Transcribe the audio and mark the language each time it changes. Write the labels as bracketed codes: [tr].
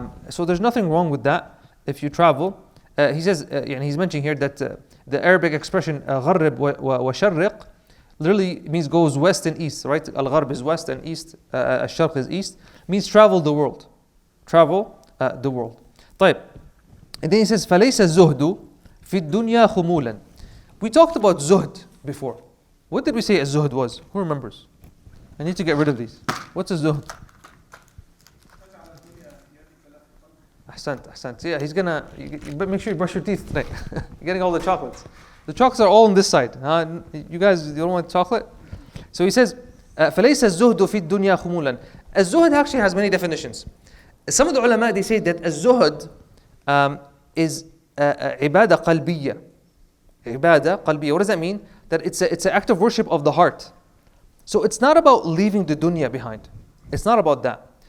[en] So there's nothing wrong with that if you travel. He says, he's mentioning here that the Arabic expression [ar] غَرِّب وَشَرِّقْ [en] literally means goes west and east, right? Al-Gharb is west and east, Al-Sharq is east, means travel the world. Travel the world. [ar] طيب. [en] And then he says, [ar] فَلَيْسَ الزُّهْدُ فِي الدُّنْيَا خُمُولًا. [en] We talked about zuhd before. What did we say a zuhd was? Who remembers? I need to get rid of these. What's a zuhd? Ahsant. Yeah, he's gonna. You make sure you brush your teeth tonight. You're getting all the chocolates. The chocolates are all on this side. You guys, you don't want chocolate? So he says, [ar] فَلَيْسَ الزُّهْدُ فِي الدُّنْيا خُمُولًا. [en] الزُّهْد actually has many definitions. Some of the ulama, they say that الزُّهْد is [ar] عبادة قلبية. عبادة قلبية. [en] What does that mean? That it's an act of worship of the heart. So it's not about leaving the dunya behind. It's not about that.